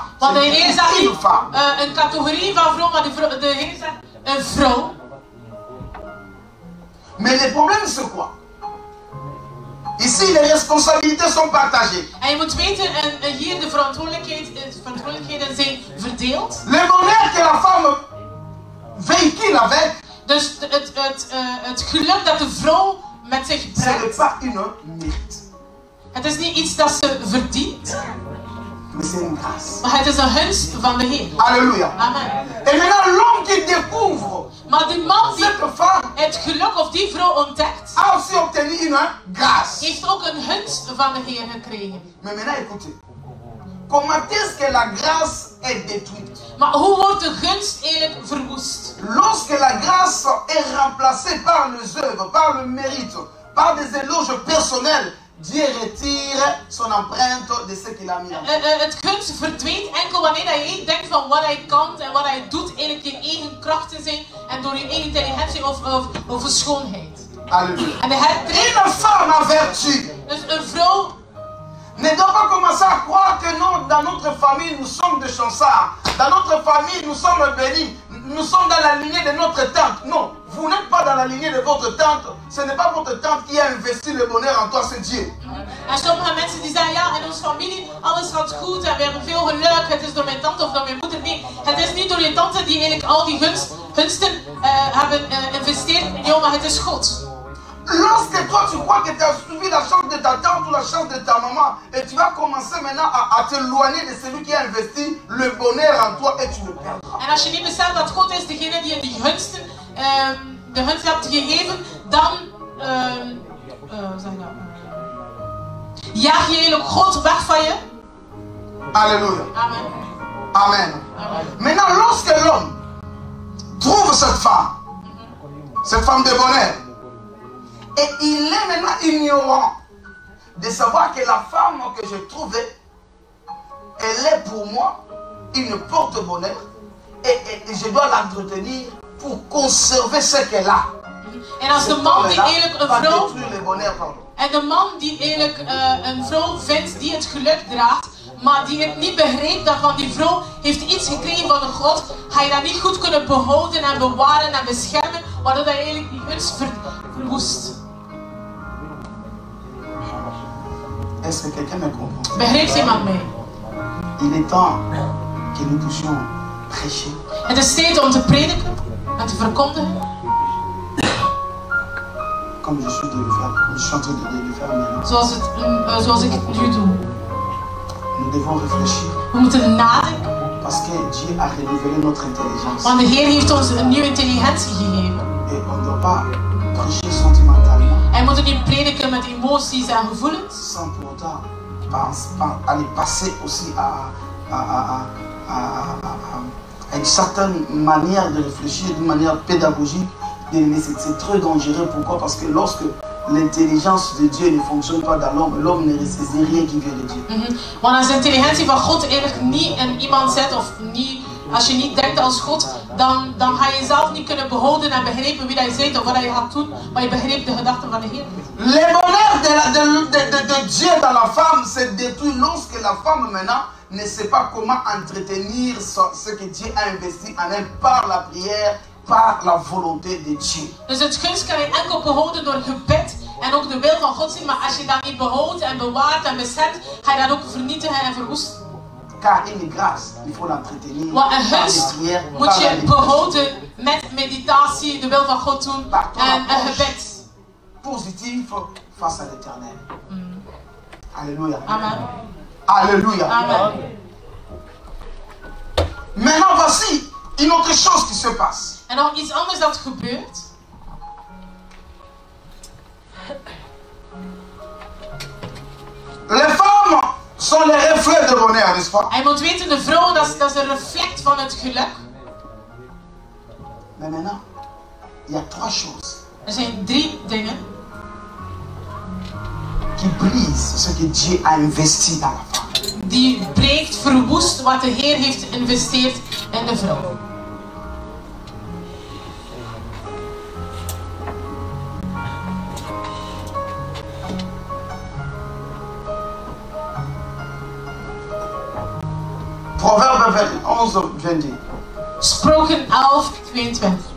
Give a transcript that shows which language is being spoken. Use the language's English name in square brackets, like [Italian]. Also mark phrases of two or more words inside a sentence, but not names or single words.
[Dutch] Want de Heer zegt [French] Une [Dutch] niet [French] femme. [Dutch] een categorie van vrouw, maar de Heer zegt een vrouw. [French] Mais le problème c'est quoi? Ici, les responsabilités sont partagées. [Dutch] En je moet weten, en hier de verantwoordelijkheden zijn verdeeld. [French] Le bonheur que la femme véhicule avec, [Dutch] Dus het geluk dat de vrouw met zich [French] ce n'est [Dutch] brengt, [French] pas une mérite, [Dutch] het is niet iets dat ze verdient, [French] mais c'est une grâce. [Dutch] maar het is een gunst van de Heer. [French] Alléluia. Amen. Et maintenant, l'homme qui découvre [Dutch] Maar die man die [French] cette femme [Dutch] het geluk of die vrouw ontdekt, [French] a aussi obtenu une grâce. [Dutch] heeft ook een gunst van de Heer gekregen. [French] Mais maintenant, écoutez. Comment est-ce que la grâce est détruite? [Dutch] Maar hoe wordt de gunst eigenlijk verwoest? [French] Lorsque la grâce est remplacée par les œuvres, par le mérite, par des éloges personnels, Dieu retire son empreinte de ce qu'il a mis en place. [Dutch] Het gunst verdwijnt enkel wanneer dat je denkt van wat hij kan en wat hij doet eigenlijk je eigen krachten zijn en door je eigen intelligentie of schoonheid. [French] Alléluia. [Dutch] En de hertreedt, [French] Une femme à vertu [Dutch] dus een vrouw [French] ne doit pas commencer à croire que non, dans notre famille, nous sommes des chansards. Dans notre famille, nous sommes bénis. Nous sommes dans la lignée de notre tante. Non, vous n'êtes pas dans la lignée de votre tante. Ce n'est pas votre tante qui a investi le bonheur en toi, c'est Dieu. [Dutch] En sommige mensen die zeggen, ja, in onze familie, alles gaat goed en we hebben veel geluk, het is door mijn tante of door mijn moeder. Nee, het is niet door je tante die eigenlijk al die gunsten hebben geïnvesteerd in jou, maar het is God. [French] Lorsque toi tu crois que tu as suivi la chance de ta tante ou la chance de ta maman et tu vas commencer maintenant à t'éloigner de celui qui a investi le bonheur en toi et tu le perdras. [Dutch] En als je niet beseft dat God is degene die je die gunsten, de gunst hebt gegeven, dan hoe zeg je dat? Jaag je eigenlijk God weg van je. [French] Alléluia. Amen. Amen. Amen. Maintenant, lorsque l'homme trouve cette femme de bonheur, et il est maintenant ignorant de savoir que la femme que j'ai trouvée elle est pour moi une porte-bonheur et je dois l'entretenir pour conserver ce qu'elle a. [Dutch] En als de man die eigenlijk een vrouw... En de man die eigenlijk een vrouw vindt die het geluk draagt, maar die het niet begrijpt dat van die vrouw heeft iets gekregen van de God, ga je dat niet goed kunnen behouden en bewaren en beschermen, waardoor dat je eigenlijk die gunst verwoest. [French] Est-ce que quelqu'un me comprend? [Dutch] Begrijpt iemand mij? [French] Il est temps que nous puissions prêcher. [Dutch] Het is tijd om te prediken en te verkondigen. [French] Comme je suis en train de le faire maintenant. [Dutch] Zoals ik het nu doe. [French] Nous devons réfléchir. [Dutch] We moeten nadenken. [French] Parce que Dieu a renouvelé notre intelligence. [Dutch] Want de Heer heeft ons een nieuwe intelligentie gegeven. [French] Et on ne doit pas prêcher sentimentalement. [Dutch] En we moeten niet prediken met emoties en gevoelens. [French] Sans pour autant aller passer aussi à une certaine manière de réfléchir, d'une manière pédagogique. Mais c'est très dangereux. Pourquoi? Parce que lorsque l'intelligence de Dieu ne fonctionne pas dans l'homme, l'homme ne saisit rien qui vient de Dieu. [Dutch] Want als de intelligentie van God eigenlijk niet in iemand zet, of niet, als je niet denkt als God, dan ga je zelf niet kunnen behouden en begrijpen wie je bent of wat je gaat doen, maar je begrijpt de gedachten van de Heer. [French] Le bonheur de Dieu dans la femme se détruit lorsque la femme maintenant ne sait pas comment entretenir ce que Dieu a investi en elle par la prière, par la volonté de Dieu. [Dutch] Dus het gunst kan je enkel behouden door gebed en ook de wil van God zien, maar als je dat niet behoudt en bewaart en beschermt, ga je dat ook vernietigen en verwoesten. [French] Car une grâce, il faut l'entretenir [Dutch] Want een [French] par [Dutch] gunst [French] la prière, [Dutch] moet je behouden met meditatie, de wil van God doen en een gebed. [French] Positif face à l'éternel. Alléluia. Amen. Alléluia. Amen. Maintenant, voici une autre chose qui se passe. [Dutch] En nog iets anders dat gebeurt. [French] Les femmes sont les reflets de bonheur, n'est-ce pas? [Dutch] En je moet weten, de vrouw, dat is een reflect van het geluk. [French] Mais maintenant, il y a trois choses. [Dutch] Er zijn 3 dingen [French] qui brisent ce que Dieu a investi dans la femme. [Dutch] Die breekt, verwoest wat de Heer heeft geïnvesteerd in de vrouw. [French] Proverbe 11, 22. [Dutch] Sproken 11, 22.